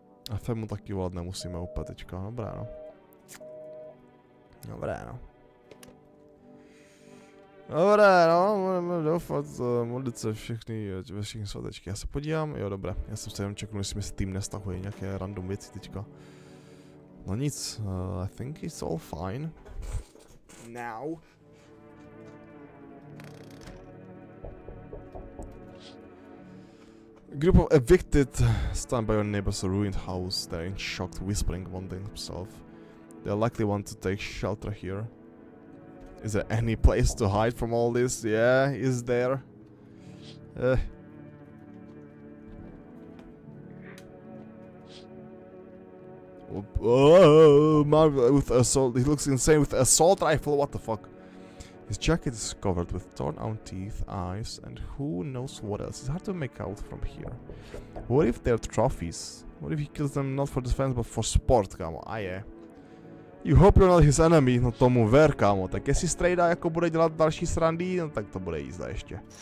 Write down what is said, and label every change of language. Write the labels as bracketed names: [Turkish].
[Czech] A Femu taky volat nemusíme úplně teďka, dobré no. Dobré no. Dobré no, budeme doufat, modlit se ve všechny svatečky. Já se podívám, jo dobré, já jsem se jenom čeknul, jestli mi Steam nestahuje nějaké random věci teďka. No nic, [English] I think it's all fine. Now. A group of evicted stand by your neighbor's ruined house. They're in shock, whispering one to himself. They'll likely want to take shelter here. Is there any place to hide from all this? Yeah, is there? Oh, with assault. He looks insane with assault rifle. What the fuck? His jacket is covered with torn out teeth, eyes, and who knows what else. It's hard to make out from here. What if they're trophies? What if he kills them not for defense but for sport, kámo? A je. You hope you're not his enemy, no tomu ver, kámo. [Czech] Tak jestli Strejda jako bude dělat další srandy, no tak to bude jízda ještě.